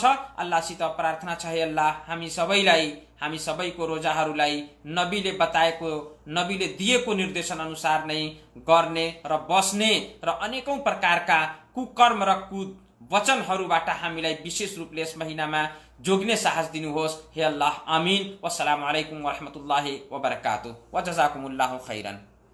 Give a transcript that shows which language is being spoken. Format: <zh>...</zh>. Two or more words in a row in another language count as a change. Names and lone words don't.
<ne>अल्लाहसित प्रार्थना छ, हे अल्लाह हामी सबैको रोजाहरूलाई नबीले बताएको, नबीले दिएको निर्देशन अनुसार नै गर्ने र बस्ने र अनेकौं प्रकारका कुकर्म र कुवचनहरूबाट हामीलाई विशेष रूपले यस महिनामा जोग्ने साहस दिनुहोस्। हे अल्लाह, आमीन।</ne> <ar>والسلام عليكم ورحمة الله وبركاته وجزاكم الله خيرا.</ar>